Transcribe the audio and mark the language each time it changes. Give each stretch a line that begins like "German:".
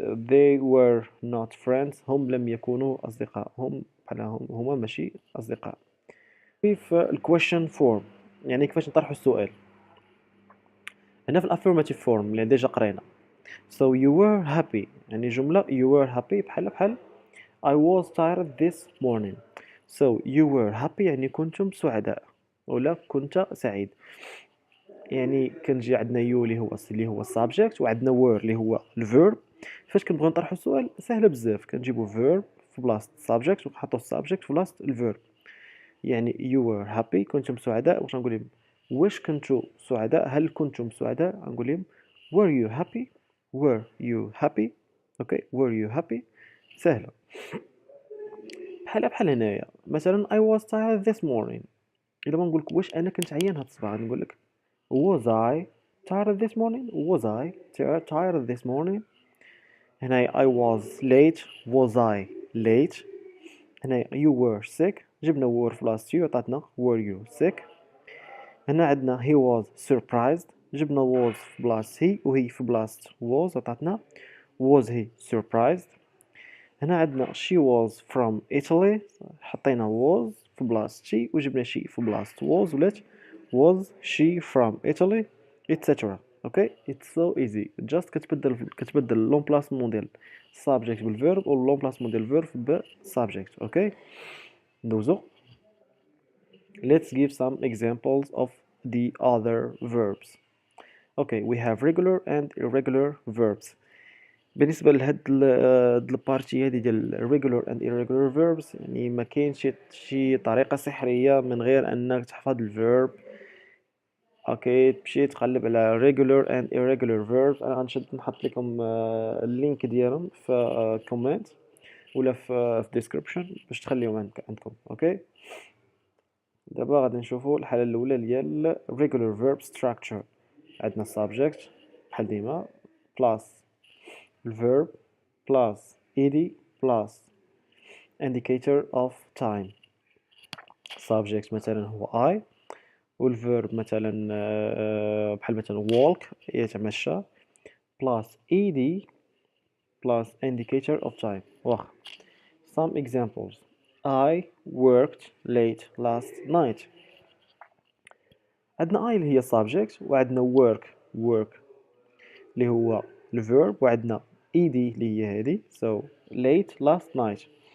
English: They were not friends
Arabic: هم لم يكونوا أصدقاء. هما ماشي أصدقاء. في الكويشن فورم يعني كيفاش نطرحوا السؤال. هنا في الافيرماتيف فورم اللي ديجا قرينا.
English: So you were happy
Arabic: يعني جملة
English: you were happy بحال I was tired this morning. So you were happy
Arabic: يعني كنتم سعداء ولا كنت سعيد. يعني كنجي عندنا you اللي هو subject وعندنا were اللي هو الverb. فاش كنبغيو نطرحوا السؤال سهله بزاف كنجيبوا verb في بلاصه subject ونحطوا subject في بلاصه الverb. يعني
English: you were happy
Arabic: كنتم سعداء. واش نقول لهم واش كنتم سعداء هل كنتم سعداء نقول لهم
English: were you happy.
Arabic: were you happy. اوكي were you happy سهله. بحال هنايا مثلا
English: I was tired this morning.
Arabic: الا ما نقولك واش انا كنت عيان هاد الصباح نقول لك
English: was I tired this morning. was I tired this morning. هنا I was late. was I late. هنا you were sick. جبنا were في بلاصة you عطاتنا were you sick.
Arabic: هنا عندنا
English: he was surprised.
Arabic: جبنا was في بلاصة he وهي في بلاصة was عطاتنا
English: was he surprised.
Arabic: هنا عندنا
English: she was from Italy. حطينا was
Arabic: في بلاصة
English: she وجبنا she في بلاصة was ولات was she from Italy etc.
Arabic: اوكي
English: it's so easy. just
Arabic: كتبدل l'emplacement ديال subject بالverb و l'emplacement ديال verb بالsubject. اوكي ندوزو.
English: let's give some examples of the other verbs. okay we have regular and irregular verbs.
Arabic: بالنسبه لهاد البارتي هادي ديال
English: regular and irregular verbs
Arabic: يعني ما كاينش شي طريقه سحريه من غير انك تحفظ الفيرب. اوكي تمشي تقلب على
English: regular and irregular verbs.
Arabic: انا غنشد نحط لكم اللينك ديالهم في كومنت ولا في description باش تخليهم عندكم. اوكي دابا غادي نشوفوا الحاله الاولى ديال
English: regular verb structure.
Arabic: عندنا subject بحال ديما plus الverb plus ed
English: plus indicator of time.
Arabic: subject مثلا هو I والverb مثلا بحال مثلا walk يتمشى plus ed
English: plus indicator of time. واخا some examples. I worked late last night.
Arabic: عندنا I اللي هي subject وعندنا work اللي هو الverb وعندنا ed اللي هي هذه
English: so late last night.